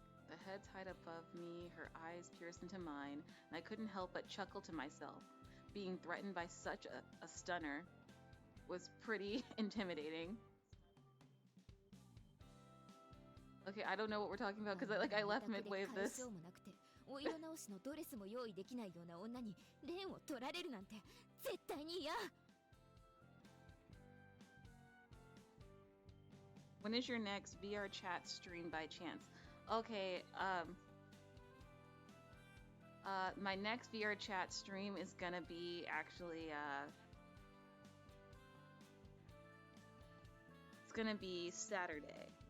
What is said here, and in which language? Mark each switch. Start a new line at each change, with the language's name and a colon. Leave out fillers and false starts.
English: The head tied above me, her eyes pierced into mine, and I couldn't help but chuckle to myself. Being threatened by such a stunner was pretty intimidating. Okay, I don't know what we're talking about because I left midway of this.
Japanese: お色直しのドレスも用意できないような女にレーンを取られるなんて絶対に嫌。
English: When is your next VR chat stream by chance? Okay, my next VR chat stream is gonna be actually, it's gonna be Saturday.